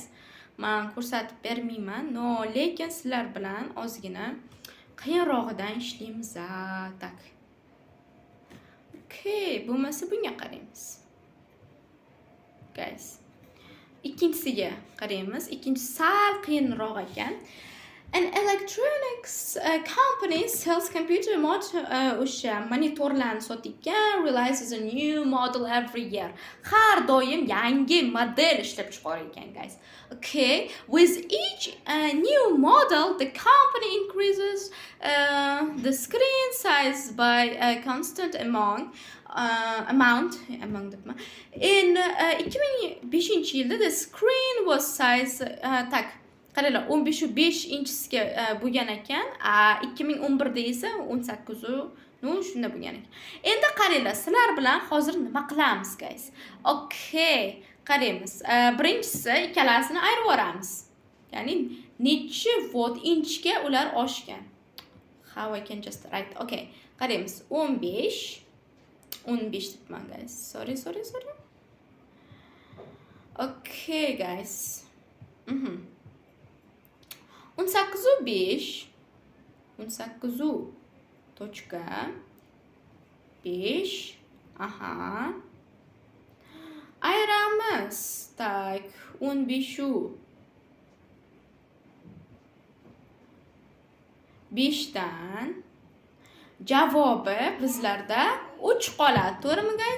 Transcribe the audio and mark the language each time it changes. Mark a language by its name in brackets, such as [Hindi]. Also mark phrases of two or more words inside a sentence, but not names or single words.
[Uzbek] Men ko'rsatib bermayman. No, lekin sizlar bilan ozgina qiyinrog'idan ishlaymiz. Tak. Okay, bo'lmasa bunga qaraymiz. Guys. Ikkinchisiga qaraymiz. Ikkinchisi sal qiyinroq ekan. [English] An electronics company sells computer [Uzbek] monitorlarni sotadigan, [English] releases a new model every year. [Uzbek] Har doim yangi model ishlab chiqarar ekan, guys. [English] Okay, with each new model, the company increases the screen size by a constant amount. In 2005-yilda the screen was size tak. [Uzbek] Qaranglar, 15.5-inchga bo'lgan ekan. 2011da esa 18 shunda bo'lgan ekan. Endi qaranglar, sizlar bilan hozir nima qilamiz, guys? Okay, qaraymiz. Birinchisi ikkalasini ayirib yuboramiz. Ya'ni necha volt inchga ular oshgan. [English] How I can just write. [Uzbek] Okay, qaraymiz. 15 debman, [English] guys. Sorry. Okay, guys. [Uzbek] 18.5 aha, ayiramiz. Tak, 5dan javobi bizlarda 3 qoladi, to'g'rimi guys?